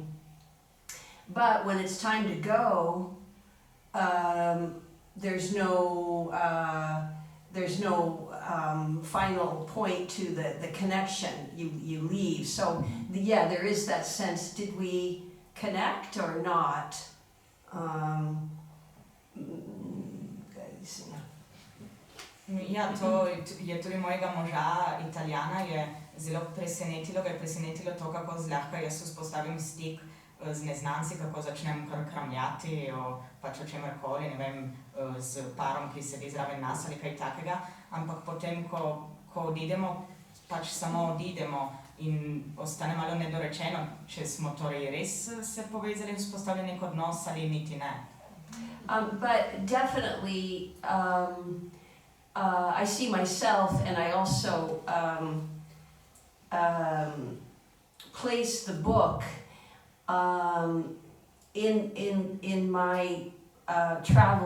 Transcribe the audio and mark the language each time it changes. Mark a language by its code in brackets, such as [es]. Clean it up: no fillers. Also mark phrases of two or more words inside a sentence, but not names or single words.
[en] But when it's time to go, there's no final point to the connection. You leave. So yeah, there is that sense. Did we connect or not? [sl] Ja, to je tudi mojega moža, Italijana, je zelo presenetilo, ga je presenetilo to, kako zlahka jaz vzpostavim stik z neznanci, kako začnem kar kramljati o pač o čemerkoli, ne vem, z parom, ki sedi zraven nas ali kaj takega, ampak potem, ko odidemo, pač samo odidemo in ostane malo nedorečeno, če smo torej res se povezali, vzpostavili nek odnos ali niti ne. [en] But definitely, I see myself, and I also place the book in my travel.